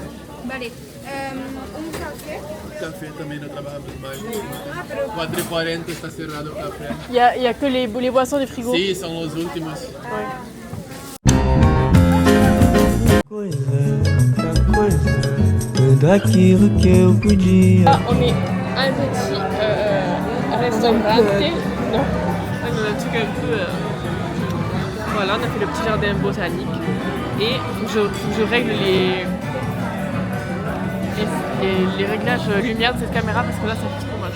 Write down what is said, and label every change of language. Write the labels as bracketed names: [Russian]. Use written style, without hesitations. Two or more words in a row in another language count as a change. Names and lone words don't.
[Spanish] Vale. Café. [Portuguese] Café também não trabalhamos mais. [Spanish] 4h40 está cerrado o café. [French] Il y a que les boissons du frigo. [Portuguese] Sim, são os últimos. Tudo aquilo que eu podia. [French] Ah, on est un petit restaurant. Non. On a un truc un peu. Voilà, on a fait le petit jardin botanique. Et je règle les réglages lumière de cette caméra parce que là ça fait trop moche.